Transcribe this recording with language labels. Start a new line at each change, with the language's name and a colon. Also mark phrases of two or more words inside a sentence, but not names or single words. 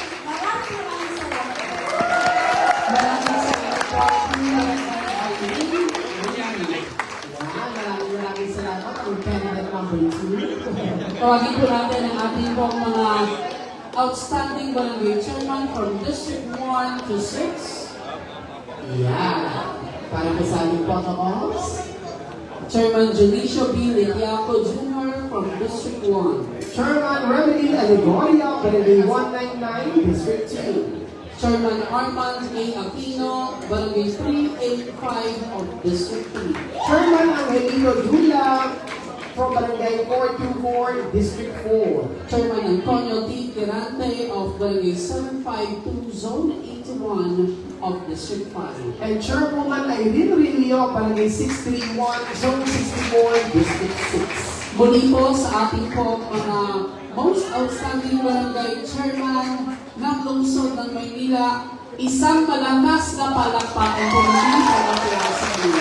Filipino: Maraming salamat. Maraming salamat. Ang candidate number 2. Tawagin po natin ang ating pong mga
English: outstanding barangay chairman from District 1 to 6. Yeah.
Filipino: Para po sa ating protocols.
English: Chairman Junicio B. Letiaco Jr. from District 1. Chairman Remedy Aligoria, Barangay 199, District 2. Chairman Armand A. Aquino, Barangay 385 of District 3. Chairman Angelino Julia, from Barangay 424, District 4. Chairman Antonio T. Quirante of Barangay 752, Zone 81 of District 5. And Chairwoman Irene Rilio, Barangay 631, Zone 64, District 6.
Filipino: Muli po sa ating po mga
English: most outstanding barangay chairman
Filipino: ng lungsod ng Maynila, isang malakas na palakpakan po muli para po sa kanila.